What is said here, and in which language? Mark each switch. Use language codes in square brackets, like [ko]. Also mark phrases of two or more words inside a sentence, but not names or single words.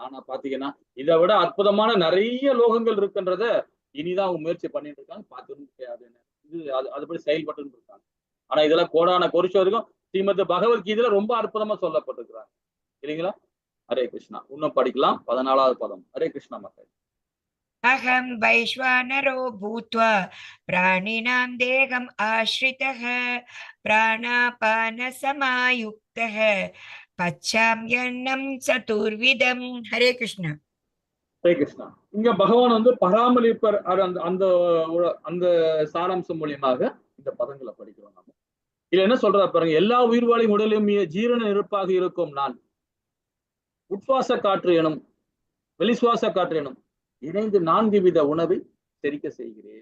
[ta] ஆனா பாத்தீங்கன்னா இதை விட அற்புதமான நிறைய லோகங்கள் இருக்குன்றத இனிதான் அவங்க முயற்சி பண்ணிட்டு இருக்காங்க. பார்த்துன்னு இது அதுபடி செயல்பட்டு இருக்காங்க. ஆனா இதெல்லாம் கோடான குறிச்ச வரைக்கும் ஸ்ரீமத் பகவத்கீதையில ரொம்ப அற்புதமா சொல்லப்பட்டிருக்கிறாங்க இல்லைங்களா? ஹரே கிருஷ்ணா. இன்னும் படிக்கலாம். 14வது பதம். ஹரே கிருஷ்ணா மக்கள். [sa] अहं वैश्वानरो भूत्वा प्राणिनां देहम् आश्रितः प्राणापानसमायुक्तः पचाम्यन्नं चतुर्विधं. हरे कृष्ण. [ta] ஹரே கிருஷ்ணா. இங்க பகவான் வந்து பராமரிப்பர் அந்த அந்த அந்த சாராம்சம் மூலியமாக இந்த பதங்களை படிக்கிறோம் நம்ம. இதுல என்ன சொல்றாரு பாருங்க, எல்லா உயிர்வாழியும் உடலும் ஜீரண நெருப்பாக இருக்கும் நான், உட்சுவாச காற்று எனும் வெளிசுவாச காற்று எனும் இணைந்து 4 வித உணவை செரிக்க செய்கிறேன்.